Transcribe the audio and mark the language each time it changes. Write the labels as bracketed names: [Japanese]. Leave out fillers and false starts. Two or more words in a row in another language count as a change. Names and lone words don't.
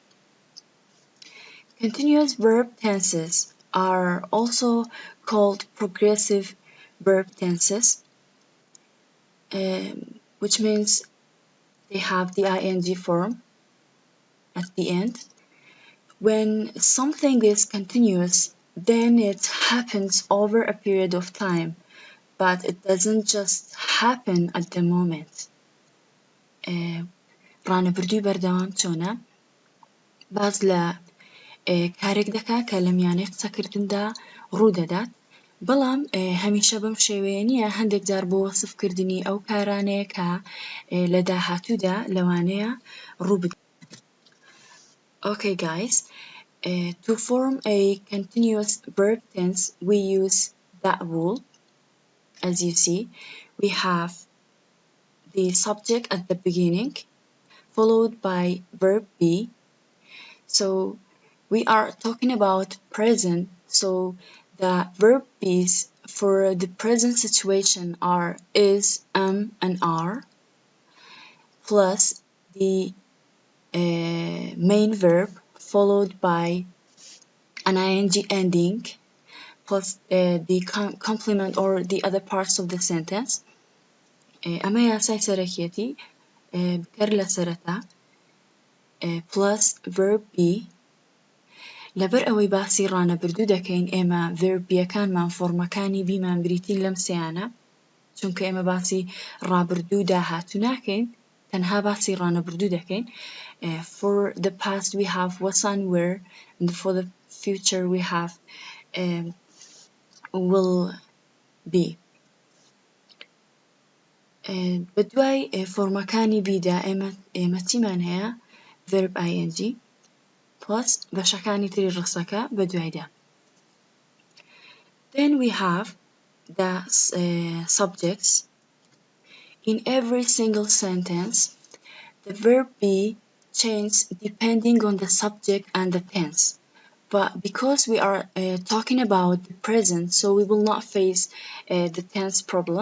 [English] Continuous verb tenses are also called progressive verb tenses, which means they have the ing form at the end. When something is continuous, then it happens over a period of time, but it doesn't just happen at the moment. [Central Kurdish] ڕانەبردووی بەردەوام چۆنە؟ باز لە کارێک دەکا کە لە میانەی قسەکردندا ڕوودەدات، بەڵام هەمیشە بەم شێوەیە نییە، هەندێک جار بۆ وەسفکردنی ئەو کارانەیە کە لە داهاتوودا لەوانەیە ڕووبدات. [English] Okay guys, to form a continuous verb tense we use that rule. As you see, we have the subject at the beginning followed by verb be. So we are talking about present, so the verb be's for the present situation are is, and are, plus the main verb followed by an ing ending, plus the complement or the other parts of the sentence. [Central Kurdish] ئەمە یاسای سەرەکیەتی بکەر لە سەرەتا [English] plus verb be. [Central Kurdish] لەبەر ئەوەی باسی ڕانەبردوو دەکەین ئێمە verb بیەکانمان فۆرمەکانی بیمان بریتین لەم سەیانە، چونکە ئێمە باسی ڕابردوو داهاتوو ناکەین، تەنها باسی ڕانەبردوو دەکەین. [English] For the past we have was and were, and for the future we have will be. [Central Kurdish] بەدوای فۆرمەکانی بیدا ئێمە چیمان هەیە؟ [English] verb ing plus [Central Kurdish] بەشەکانی تری ڕستەکە بەدوایدا. [English] Then we have the subjects. In every single sentence, the verb be changes depending on the subject and the tense. But because we are talking about the present, so we will not face the tense problem.